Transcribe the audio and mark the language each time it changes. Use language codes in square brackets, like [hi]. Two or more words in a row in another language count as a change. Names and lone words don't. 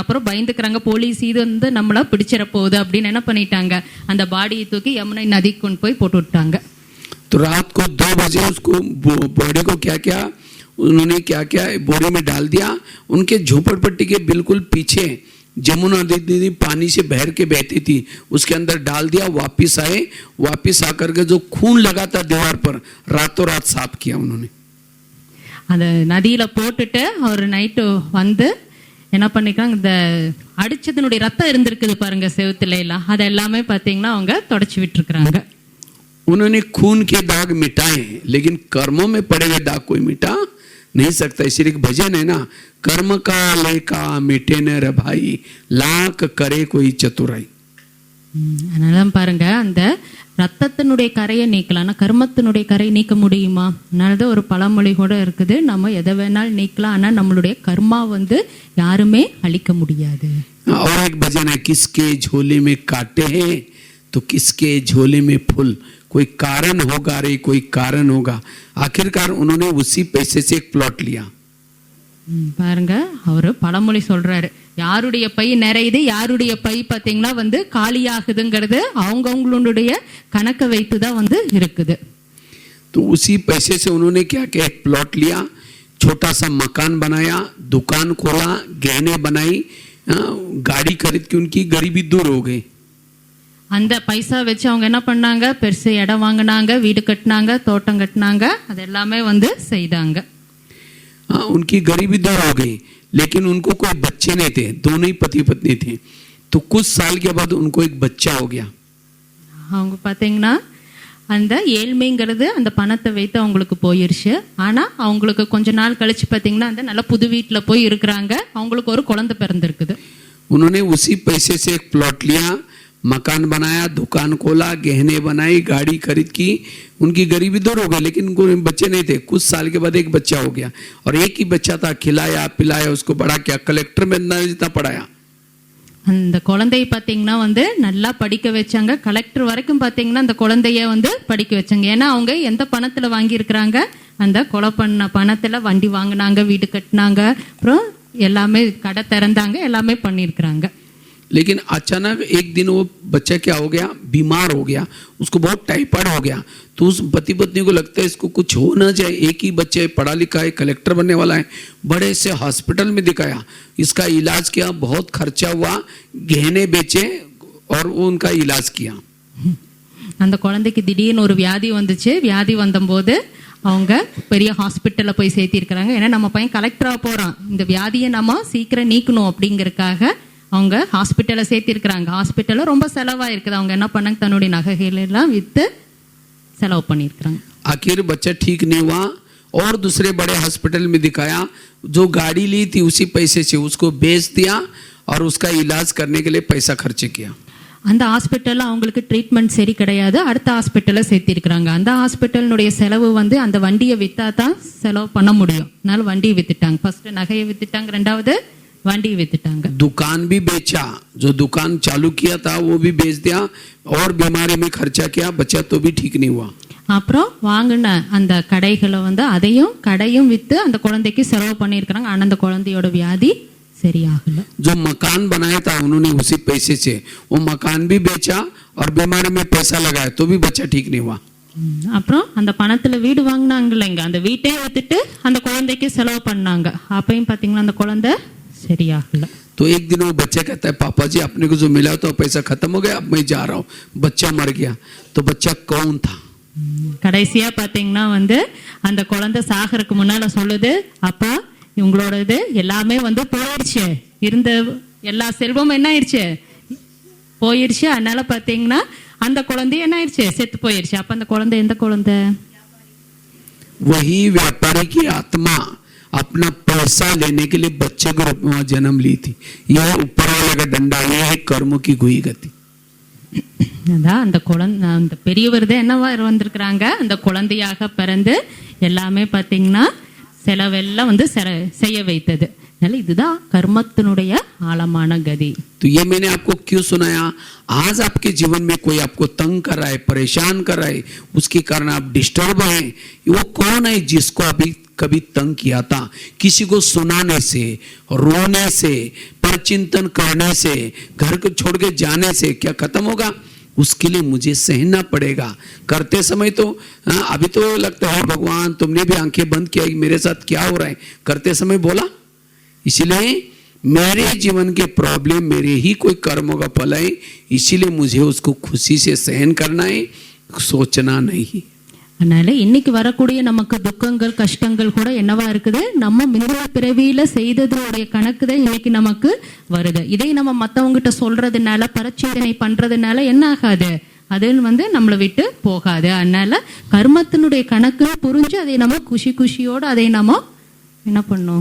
[ta] அப்புறம் பயந்துக்கிறாங்க, போலீஸ் இது வந்து நம்மள பிடிச்சிட போகுது அப்படின்னு என்ன பண்ணிட்டாங்க, அந்த பாடியை தூக்கி யமுனை நதிக்கு கொண்டு போய் போட்டு விட்டாங்க. [hi] तो रात को 2 बजे उसको बॉडी को क्या उन्होंने क्या बोरे में डाल दिया. उनके झोपड़पट्टी के बिल्कुल पीछे जमुना नदी पानी से बहर के बहती थी, उसके अंदर डाल दिया. वापिस आए, वापिस आकर के जो खून लगा था दीवार पर रातों रात साफ किया उन्होंने. [ta] அந்த நதியில போட்டுட்டு அவர் நைட்டு வந்து என்ன பண்ணிக்கிறாங்க, இந்த அடிச்சதனுடைய ரத்தம் இருந்திருக்குது பாருங்க செவுத்துல எல்லாம், அது எல்லாமே பாத்தீங்கன்னா அவங்க தொடச்சு விட்டுருக்காங்க. [hi] उन्होंने खून के दाग मिटाए, लेकिन कर्मों में पड़े हुए दाग कोई मिटा नहीं सकता. इसलिए एक भजन है ना, कर्म का लेका मिटे न रे भाई, लाख करे कोई चतुराई. [ta] அதனால பாருங்க, அந்த ரத்தத்தினுடைய கரையை நீக்கலாம், ஆனா கர்மத்தினுடைய கரையை நீக்க முடியுமா? அதனாலதான் ஒரு பழமொழி கூட இருக்குது, நம்ம எதை வேணாலும் நீக்கலாம், ஆனா நம்மளுடைய கர்மா வந்து யாருமே அழிக்க முடியாது. [hi] और एक भजन है, किसके झोले में कांटे हैं तो किसके झोले में फूल, कोई कारण होगा रे, कोई कारण होगा. आखिरकार उन्होंने उसी पैसे से एक प्लॉट लिया. [ta] பாருங்க, அவரு பழமொழி சொல்றாரு, யாருடைய பை நிறையுது, யாருடைய பை பாத்தீங்கன்னா வந்து காலியாகுதுங்கிறது அவங்களுடைய கணக்க வைத்துதான் வந்து இருக்குது. [hi] तो उसी पैसे से उन्होंने क्या एक प्लॉट लिया, छोटा सा मकान बनाया, दुकान खोला, गहने बनाई, गाड़ी खरीद के उनकी गरीबी दूर हो गई. [ta] அந்த பைசா வச்சு அவங்க என்ன பண்ணாங்க, பெருசு இடம் வாங்கினாங்க, வீடு கட்டினாங்க, தோட்டம் கட்டினாங்க, அது எல்லாமே வந்து செய்தாங்க. [hi] उनकी गरीबी दूर हो गई. लेकिन उनको कोई बच्चे नहीं थे, दोनों ही पति पत्नी थे. तो कुछ साल के बाद उनको एक बच्चा हो गया. [ta] அவங்க பாத்தீங்கன்னா அந்த ஏழ்மைங்கிறது அந்த பணத்தை வைத்து அவங்களுக்கு போயிருச்சு. ஆனா அவங்களுக்கு கொஞ்ச நாள் கழிச்சு பாத்தீங்கன்னா அந்த நல்ல புது வீட்டுல போய் இருக்கிறாங்க, அவங்களுக்கு ஒரு குழந்தை பிறந்திருக்குது. [hi] उन्होंने उसी पैसे से एक प्लॉट लिया, मकान बनाया, दुकान खोला, गहने बनाई, गाड़ी खरीद की. उनकी गरीबी दूर हो गई, लेकिन उनको बच्चे नहीं थे. कुछ साल के बाद एक बच्चा हो गया, और एक ही बच्चा था. खिलाया पिलाया, उसको बड़ा किया, कलेक्टर में जितना पढ़ाया. [ta] அந்த குழந்தைய பாத்தீங்கன்னா வந்து நல்லா படிக்க வச்சாங்க, கலெக்டர் வரைக்கும் பாத்தீங்கன்னா அந்த குழந்தைய வந்து படிக்க வச்சாங்க. ஏன்னா அவங்க எந்த பணத்துல வாங்கி இருக்கிறாங்க, அந்த கொலை பண்ண பணத்துல வண்டி வாங்கினாங்க, வீடு கட்டினாங்க, அப்புறம் எல்லாமே கடை திறந்தாங்க, எல்லாமே பண்ணியிருக்கிறாங்க. [hi] लेकिन अचानक एक दिन वो बच्चा क्या हो गया, बीमार हो गया, उसको बहुत टाइफाइड हो गया. तो उस पति पत्नी को लगता है इसको कुछ हो ना जाए, एक ही बच्चा है, पढ़ा लिखा है, कलेक्टर बनने वाला है. बड़े से हॉस्पिटल में दिखाया, इसका इलाज किया, बहुत खर्चा हुआ, गहने बेचे और वो उनका इलाज किया. [ta] அந்த குழந்தைக்கு திடீர்னு ஒரு வியாதி வந்துச்சு. வியாதி வந்தபோது அவங்க பெரிய ஹாஸ்பிட்டல்ல போய் சேர்த்திருக்கிறாங்க. ஏன்னா நம்ம பையன் கலெக்டரா போறான், இந்த வியாதியை நம்ம சீக்கிரம் நீக்கணும் அப்படிங்கறதுக்காக அவங்க ஹாஸ்பிட்டல்ல சேர்த்திருக்கிறாங்க. ஹாஸ்பிட்டல்ல ரொம்ப செலவா இருக்குது. அவங்க என்ன பண்ணாங்க, தன்னுடைய நகைகள் எல்லாம் வித்து செலவு பண்ணியிருக்கிறாங்க. [hi] आखिर बच्चा ठीक नहीं हुआ और दूसरे बड़े हॉस्पिटल में दिखाया. जो गाड़ी ली थी उसी पैसे से उसको बेच दिया और उसका इलाज करने के लिए पैसा खर्च किया. [ta] அந்த ஹாஸ்பிட்டல்ல அவங்களுக்கு ட்ரீட்மெண்ட் சரி கிடையாது, அடுத்த ஹாஸ்பிட்டல்ல சேர்த்திருக்கிறாங்க. அந்த ஹாஸ்பிட்டலினுடைய செலவு வந்து அந்த வண்டியை வித்தா தான் செலவு பண்ண முடியும். அதனால வண்டியை வித்துட்டாங்க. ஃபர்ஸ்ட் நகையை வித்துட்டாங்க, ரெண்டாவது வண்டியை வித்துட்டாங்க. [hi] दुकान भी बेचा, जो दुकान चालू किया था वो भी बेच दिया और बीमारी में खर्चा किया, बच्चा तो भी ठीक नहीं हुआ. [ta] அப்புறம் வாங்கின அந்த கடைகளை வந்து அதையும் கடையும் வித்து அந்த குழந்தைக்கு செலவு பண்ணியிருக்கிறாங்க. ஆனால் அந்த குழந்தையோட வியாதி சரியாகல. [hi] जो मकान बनाया था उन्होंने उसी पैसे से वो मकान भी बेचा और बीमारी में पैसा लगाया, तो भी बच्चा ठीक नहीं हुआ. [ta] அப்புறம் அந்த பணத்துல வீடு வாங்கினாங்க இல்லைங்க, அந்த வீட்டையே வித்துட்டு அந்த குழந்தைக்கு செலவு பண்ணாங்க. அப்பயும் பாத்தீங்கன்னா அந்த குழந்தை சரியாகல. [hi] तो एक दिन वो बच्चा कहता है पापा जी अपने को जो मिला तो पैसा खत्म हो गया, अब मैं जा रहा हूँ. बच्चा मर गया. तो बच्चा कौन था? [ta] கடைசியா பாத்தீங்கன்னா வந்து அந்த குழந்தை சாகறதுக்கு முன்னால சொல்லுது, அப்பா உங்களோடது எல்லாமே வந்து போயிடுச்சு, இருந்த எல்லா செல்வமும் என்ன ஆயிடுச்சு, போயிடுச்சு. அதனால பாத்தீங்கன்னா அந்த குழந்தை என்ன ஆயிடுச்சு, செத்து போயிடுச்சு. அப்ப அந்த குழந்தை எந்த குழந்தை? [hi] वही व्यापारी की आत्मा अपना पैसा लेने के लिए बच्चे के रूप में जन्म ली थी. यह ऊपर वाले का डंडा, यह है कर्मों की गुई गति. [ta] அதான் அந்த குழந்தை, அந்த பெரியவர் தான் என்னவா வந்திருக்கிறாங்க, அந்த குழந்தையாக பிறந்து எல்லாமே பாத்தீங்கன்னா செலவெல்லாம் வந்து செய்ய வைத்தது. அதனால இதுதான் கர்மத்தினுடைய ஆழமான கதி. [hi] तो ये मैंने आपको क्यों सुनाया? आज आपके जीवन में कोई आपको तंग कर रहा है, परेशान कर रहा है, उसके कारण आप डिस्टर्ब हैं. वो कौन है जिसको अभी कभी तंग किया था? किसी को सुनाने से, रोने से, परचिंतन करने से, घर को छोड़ के जाने से क्या खत्म होगा? उसके लिए मुझे सहना पड़ेगा. करते समय तो अभी तो लगता है भगवान तुमने भी आंखें बंद किया, मेरे साथ क्या हो रहा है, करते समय बोला. इसलिए मेरे जीवन के प्रॉब्लम मेरे ही कोई कर्मों का फल है, इसीलिए मुझे उसको खुशी से सहन करना है, सोचना नहीं. [ta] அதனால இன்னைக்கு வரக்கூடிய நமக்கு துக்கங்கள் கஷ்டங்கள் கூட என்னவா இருக்குது, நம்ம முந்தைய பிறவியில செய்ததோடைய கணக்கு தான் இன்னைக்கு நமக்கு வருது. இதை நம்ம மத்தவங்கிட்ட சொல்றதுனால பரிச்சேதனை பண்றதுனால என்ன ஆகாது, அது வந்து நம்மளை விட்டு போகாது. அதனால கர்மத்தினுடைய கணக்கு புரிஞ்சு அதை நம்ம குஷியோட அதை நம்ம என்ன பண்ணும்